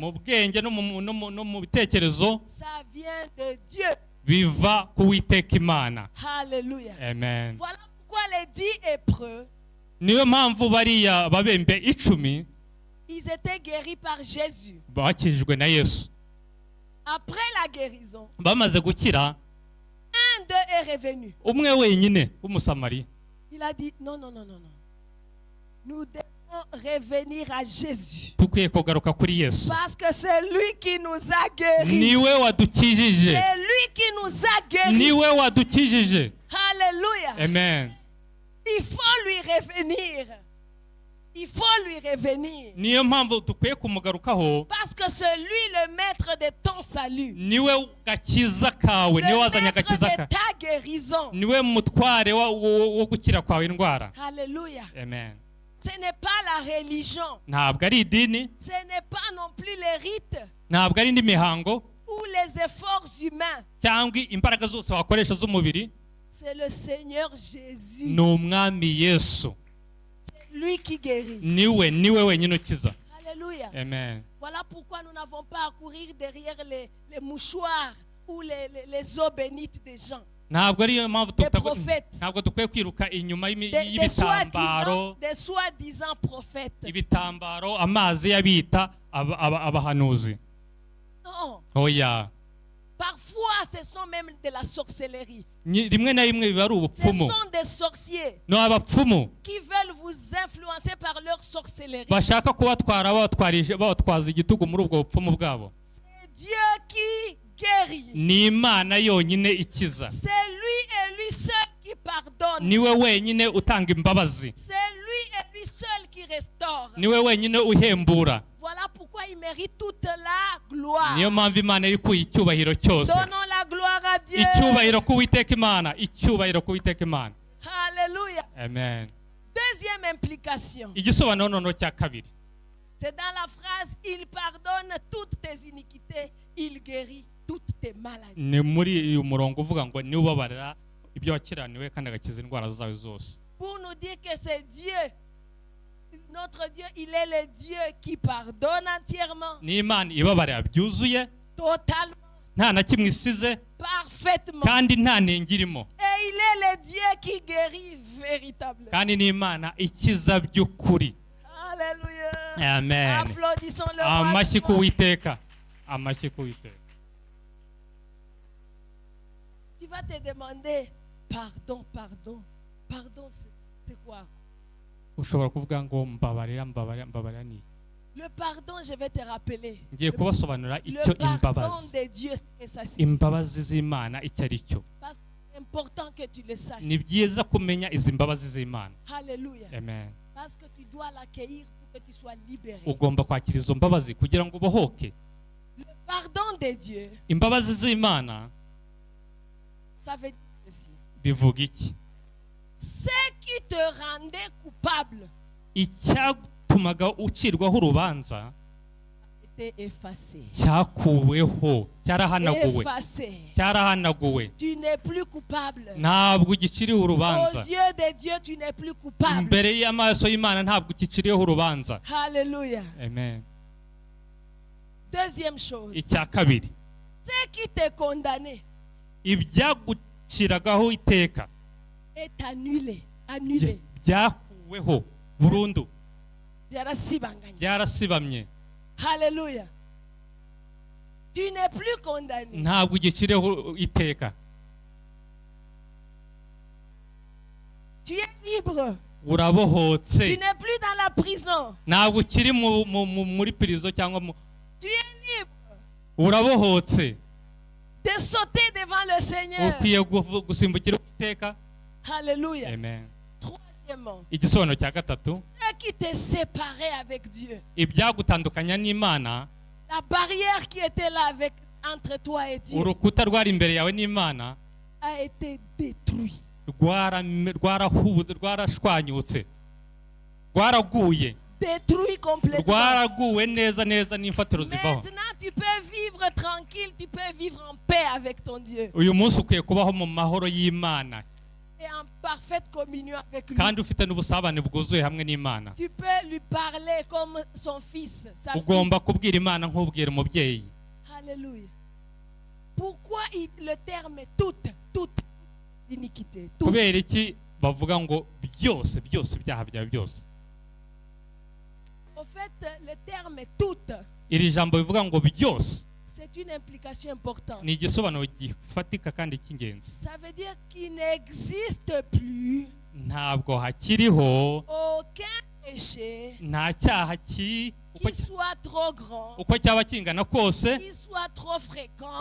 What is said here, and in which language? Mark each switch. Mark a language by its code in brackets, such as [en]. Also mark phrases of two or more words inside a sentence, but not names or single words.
[rw] mu bwenge no mu bitekerezo, [fr] ça vient de Dieu. [rw] biva ku Uwiteka Imana. Alléluia. Amen. [fr] Voilà pourquoi les 10 hébreux, [rw] Niyo mpamvu bariya babembe 10 [fr] ils étaient guéris par Jésus. [rw] bakijijwe na Yesu. [fr] Après la guérison, [rw] Bamaze gukira, [fr] un d'eux est revenu. [rw] umwe wenyine w'umusamariya [fr] Il a dit, non, non, non, non, non. Nous devons revenir à Jésus. [rw] tukwiye kugaruka kuri Yesu, [fr] Parce que c'est lui qui nous a guéris. [rw] niwe wadukijije, [fr] C'est lui qui nous a guéris. [rw] niwe wadukijije. Alléluia. Amen. [fr] Il faut lui revenir. Il faut lui revenir. [rw] Niyo mpamvu dukwiye kumugarukaho, [fr] Parce que c'est lui le maître de ton salut. [rw] niwe gakiza kawe, niwe [fr] Le [rw] wazanye [fr] maître [rw] agakiza [fr] de [rw] kawe, [fr] ta guérison. [rw] niwe mutware wo gukira kwawe indwara. Alléluia. Amen. [fr] Ce n'est pas la religion. [rw] Ntabwo ari idini, [fr] Ce n'est pas non plus les rites [rw] ntabwo ari indi mihango [fr] ou les efforts humains. [rw] cyangwa imbaraga zose wakoresha z'umubiri. [fr] C'est le Seigneur Jésus. [rw] Ni umwami Yesu, [fr] Lui qui guérit. [rw] niwe wenyine ukiza. Alléluia. Amen. [fr] Voilà pourquoi nous n'avons pas à courir derrière les mouchoirs ou les eaux bénites des gens. [rw] Ntabwo ariyo mpamvu [fr] prophètes. [rw] ntabwo dukwiye kwiruka inyuma [fr] Des [rw] y'ibitambaro, [fr] soi-disant prophètes. [rw] ibitambaro, amazi y'abita abahanuzi. [fr] Non. [rw] Oya, [fr] Parfois, ce sont même de la sorcellerie. [rw] rimwe na rimwe biba ari [fr] Ce [rw] ubupfumu. [fr] sont des sorciers [rw] No, abapfumu [fr] qui veulent vous influencer par leur sorcellerie. [rw] bashaka kubatwara babatwaza igitugu muri ubwo bupfumu bwabo. [fr] C'est Dieu qui guérit. [rw] Ni Imana yonyine ikiza, [fr] C'est lui et lui seul qui pardonne. [rw] niwe wenyine utanga imbabazi, [fr] C'est lui et lui seul qui restaure. [rw] niwe wenyine uhembura. [fr] Voilà pourquoi il mérite toute la gloire. [rw] Niyo mpamvu Imana iri kuha icyubahiro cyose. [fr] Donnons la gloire à Dieu. [rw] Icyubahiro ku Uwiteka Imana, icyubahiro ku Uwiteka Imana. Alléluia. Amen. [fr] Deuxième implication. [rw] Igisobanuro noneho cya kabiri, [fr] C'est dans la phrase, il pardonne toutes tes iniquités, il guérit toutes tes maladies. [rw] ni muri uyu murongo uvuga ngo niwe ubabarira ibyo wakiraniwe kandi agakiza indwara zawe zose. [fr] Pour nous dire que c'est Dieu, Notre Dieu, il est le Dieu qui pardonne entièrement, [rw] ni Imana ibabarira byuzuye [fr] totalement, [rw] nta na kimwe isize [fr] parfaitement. [rw] kandi nta nenge irimo, [fr] Et il est le Dieu qui guérit véritablement. [rw] kandi ni Imana ikiza by'ukuri. Alléluia. Amen. [fr] Applaudissons le roi. [rw] Amashyi ku Uwiteka, amashyi ku Uwiteka. [fr] Tu vas te demander, pardon, c'est quoi? [rw] Ushobora kuvuga ngo mbabarira ni iki? [fr] Le pardon, je vais te rappeler. [rw] Ngiye kubasobanurira icyo [fr] Le pardon [rw] imbabazi, [fr] de Dieu, c'est ça. [rw] imbabazi z'Imana icyo ari cyo. [fr] C'est important que tu le saches. [rw] Ni byiza kumenya izi mbabazi z'Imana. Alléluia. Amen. [fr] Parce que tu dois l'accueillir pour que tu sois libéré. [rw] Ugomba kwakira izo mbabazi kugira ngo ubohoke. [fr] Le pardon de Dieu, [rw] Imbabazi z'Imana [fr] ça veut dire ceci. [rw] bivuga iki? [fr] Ce qui te rendait coupable [rw] Icyatumaga ucirwaho urubanza [fr] était effacé. [rw] cyakuweho, cyarahanaguwe, [fr] Effacé. [rw] cyarahanaguwe. [fr] Tu n'es plus coupable. [rw] Ntabwo ugiciriwe [fr] Aux [rw] urubanza. [fr] yeux de Dieu, tu n'es plus coupable. [rw] Imbere y'amaso y'Imana ntabwo ukiciriyeho urubanza. Alléluia. Amen. [fr] Deuxième chose. [rw] Icya kabiri, [fr] Ce qui te condamnait [rw] ibyaguciragaho iteka [fr] est annulé. Annulé. [rw] byakuweho burundu, Byarasibanganye. byarasibamye. [fr] Alléluia. Tu n'es plus condamné. [rw] Ntabwo ugiciriyeho iteka. [fr] Tu es libre. Tu [rw] Urabohotse. [fr] n'es plus dans la prison. [rw] Ntabwo ukiri muri prison cyangwa [fr] Tu es libre [rw] urabohotse. [fr] de sauter devant le Seigneur. [rw] Ukwiye gusimbukira iteka. Alléluia. Amen. [fr] Troisièmement, [rw] Igisobanuro cya gatatu, [fr] ce qui te séparait avec Dieu, [rw] ibyagutandukanya n'Imana, [fr] la barrière qui était là entre toi et Dieu, [rw] urukuta rwari imbere yawe n'Imana [fr] a été détruit. [rw] rwarahuze, rwarashwanyutse, rwaraguye, [fr] Détruit complètement. [rw] rwaraguwe neza neza n'imfatiro zivaho. [fr] Maintenant, tu peux vivre tranquille, tu peux vivre en paix avec ton Dieu [rw] Uyu munsi ukwiye kubaho mu mahoro y'Imana [fr] et en parfaite communion avec lui. [rw] kandi ufite n'ubusabane bwuzuye hamwe n'Imana. [fr] Tu peux lui parler comme son fils, sa fille. [rw] Ugomba kubwira Imana nk'ubwira umubyeyi. Alléluia. [fr] Pourquoi le terme toute iniquité? Toute. [rw] Kubera iki bavuga ngo byose ibyaha byawe byose? [fr] En fait, le terme toute, [rw] Iri jambo bivuga ngo byose [fr] c'est une implication importante. [rw] ni igisobanuro gifatika kandi cy'ingenzi. [fr] Ça veut dire qu'il n'existe plus [rw] Ntabwo hakiriho [fr] aucun péché [rw] nta cyaha [fr] qui soit trop grand, [rw] uko cyaba kingana kose, [fr] qui soit trop fréquent,